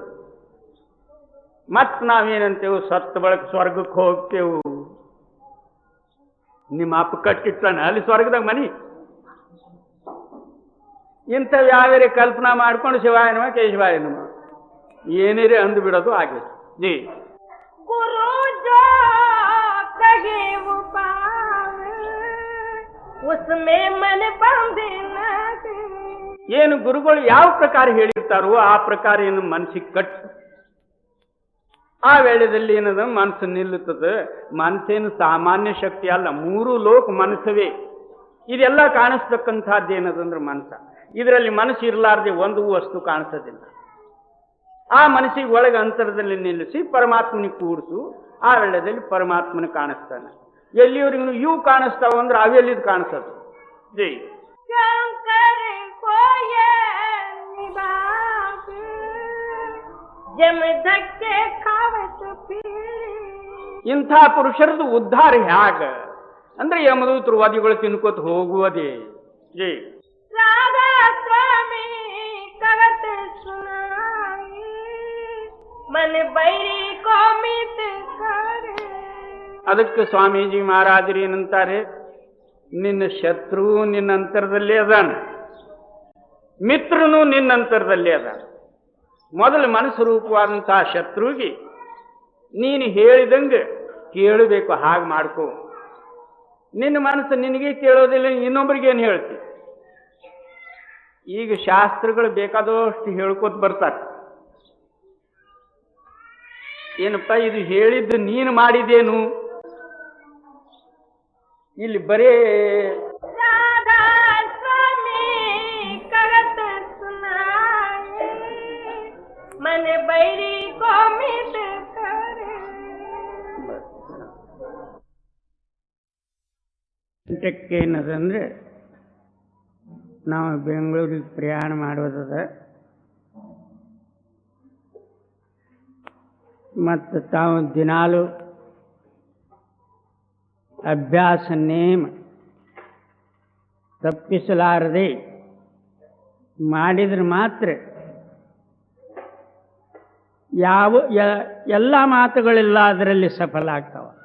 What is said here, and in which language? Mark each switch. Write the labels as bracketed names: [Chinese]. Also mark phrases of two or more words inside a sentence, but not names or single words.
[Kannada] ಮತ್ತು ನಾವೇನಂತೇವು? ಸತ್ತ ಬಳಕ ಸ್ವರ್ಗಕ್ಕೆ ಹೋಗ್ತೇವು. ನಿಮ್ಮ ಅಪ್ಪ ಕಟ್ಟಿಟ್ಟಾನ ಅಲ್ಲಿ ಸ್ವರ್ಗದಾಗ ಮನಿ. ಇಂಥವು ಯಾವ್ಯಾರ ಕಲ್ಪನಾ ಮಾಡ್ಕೊಂಡು [Sanskrit] ಶಿವಾಯ ನಮ ಕೇಶವಾಯ ನಮ [Kannada] ಏನಿರೇ ಅಂದು ಬಿಡೋದು ಆಗಿದೆ. ಜಿ [Hindi] गुरु जो कहे वो पावे उसमें मन बंधे न दे. [Kannada] ಏನು ಗುರುಗಳು ಯಾವ ಪ್ರಕಾರ ಹೇಳಿರ್ತಾರೋ ಆ ಪ್ರಕಾರ ಏನು ಮನಸ್ಸಿಗೆ ಕಟ್ಟು. ಆ ವೇಳೆಯಲ್ಲಿ ಏನದ ಮನಸ್ಸು ನಿಲ್ಲುತ್ತದೆ. ಮನಸ್ಸೇನು ಸಾಮಾನ್ಯ ಶಕ್ತಿ ಅಲ್ಲ, 3 ಲೋಕ ಮನಸ್ಸವೇ. ಇದೆಲ್ಲ ಕಾಣಿಸ್ತಕ್ಕಂಥದ್ದು ಏನದಂದ್ರೆ ಮನಸ್ಸ. ಇದರಲ್ಲಿ ಮನಸ್ಸು ಇರಲಾರ್ದೆ ಒಂದು ವಸ್ತು ಕಾಣಿಸೋದಿಲ್ಲ. ಆ ಮನಸ್ಸಿಗೆ ಒಳಗೆ ಅಂತರದಲ್ಲಿ ನಿಲ್ಲಿಸಿ ಪರಮಾತ್ಮನಿಗೆ ಕೂಡಿಸು. ಆ ವೇಳೆಯಲ್ಲಿ ಪರಮಾತ್ಮನ ಕಾಣಿಸ್ತಾನೆ. ಎಲ್ಲಿಯವರೆಗೂ ಇವು ಕಾಣಿಸ್ತಾವ ಅಂದ್ರೆ ಅವೆಲ್ಲಿದ್ದು ಕಾಣಿಸೋದು. ಜೈ [Hindi] शंकर को ये निभावे जम धक्के खावत फिर. [Kannada] ಇಂಥ ಪುರುಷರದು ಉದ್ಧಾರ ಹ್ಯಾಗ ಅಂದ್ರೆ ಯಮದೂತರು ವಾದಿಗಳು ತಿನ್ಕೋತ ಹೋಗುವುದೇ. ಜೈ [Hindi] राधा स्वामी कवत सुनाई मन बैरी को मित करे. [Kannada] ಅದಕ್ಕೆ ಸ್ವಾಮೀಜಿ ಮಹಾರಾಜರು ಏನಂತಾರೆ? ನಿನ್ನ ಶತ್ರು ನಿನ್ನ ಅಂತರದಲ್ಲೇ ಅದಾನ, ಮಿತ್ರನು ನಿನ್ನ ಅಂತರದಲ್ಲೇ ಅದಾನ. ಮೊದಲು ಮನಸ್ಸು ರೂಪವಾದಂತಹ ಶತ್ರುವಿಗೆ ನೀನು ಹೇಳಿದಂಗೆ ಕೇಳಬೇಕು. ಹಾಗೆ ಮಾಡ್ಕೋ. ನಿನ್ನ ಮನಸ್ಸು ನಿನಗೆ ಕೇಳೋದಿಲ್ಲ, ಇನ್ನೊಬ್ಬರಿಗೇನು ಹೇಳ್ತಿ? ಈಗ ಶಾಸ್ತ್ರಗಳು ಬೇಕಾದಷ್ಟು ಹೇಳ್ಕೊತ ಬರ್ತಾರೆ. ಏನಪ್ಪ ಇದು ಹೇಳಿದ್ದು ನೀನು ಮಾಡಿದೇನು? ಇಲ್ಲಿ ಬರೇ [Hindi] राधा स्वामी करत सुनाई मन बैरी को मित करे. [Kannada] ಏನದಂದ್ರೆ ನಾವು ಬೆಂಗಳೂರಿಗೆ ಪ್ರಯಾಣ ಮಾಡೋದದ. ಮತ್ತು ತಾವು ದಿನಾಲು ಅಭ್ಯಾಸ ನೇಮ ತಪ್ಪಿಸಲಾರದೆ ಮಾಡಿದ್ರೆ ಮಾತ್ರ ಎಲ್ಲ ಮಾತುಗಳೆಲ್ಲ ಅದರಲ್ಲಿ ಸಫಲ ಆಗ್ತಾವ.